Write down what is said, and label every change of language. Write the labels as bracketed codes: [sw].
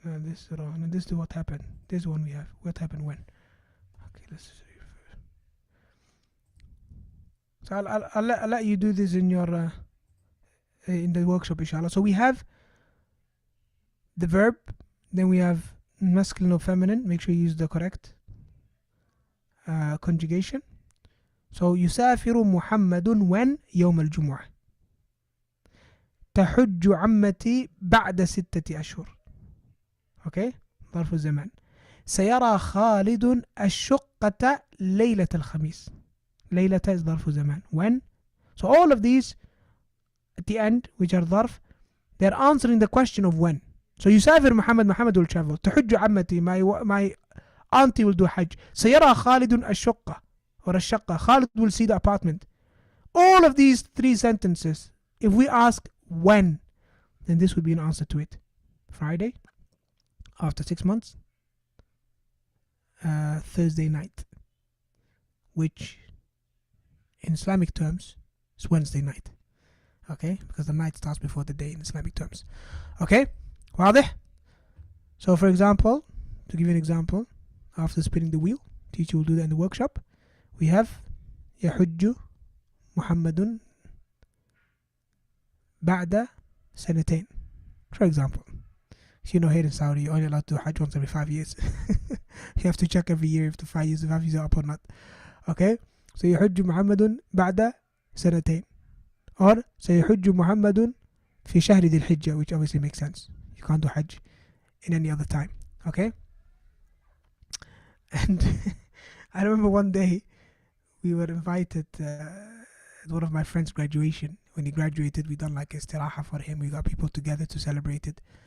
[en] This is wrong. And this is what happened. This one we have. What happened when? Okay, let's see. So I'll let you do this in your in the workshop, inshallah. So we have the verb, then we have masculine or feminine. Make sure you use the correct conjugation. So [ar] يسافر محمد [en] when [ar] يوم الجمعة. تحج عمتي بعد 6 أشهر. أوكي ظرف الزمان. سيرى خالد الشقة ليلة الخميس. ليلة [en] is [ar] ظرف زمان. [en] When? So all of these at the end, which are ظرف, they're answering the question of when. So [ar] يسافر محمد, [en] Muhammad will travel. [ar] تحج عمتي, [en] my auntie will do hajj. [ar] سيرى خالد الشقة [en] or [ar] الشقة. [en] Khalid will see the apartment. All of these three sentences, if we ask when, then this would be an answer to it. Friday, after 6 months, Thursday night, which in Islamic terms is Wednesday night. Okay, because the night starts before the day in Islamic terms. Okay, [ar] واضح? [en] So for example, to give you an example, after spinning the wheel, teacher will do that in the workshop. We have [ar] يحج محمد بعد سنتين. [en] For example, you know, here in Saudi, you're only allowed to do Hajj once every 5 years. You have to check every year if the 5 years are up or not. Okay, so [ar] يحج محمد بعد سنتين, [en] or [ar] سيحج محمد في شهر ذي الحجة, [en] which obviously makes sense. You can't do Hajj in any other time. Okay, and I remember one day we were invited at one of my friend's graduation. When he graduated, we done like a istiraha for him. We got people together to celebrate it.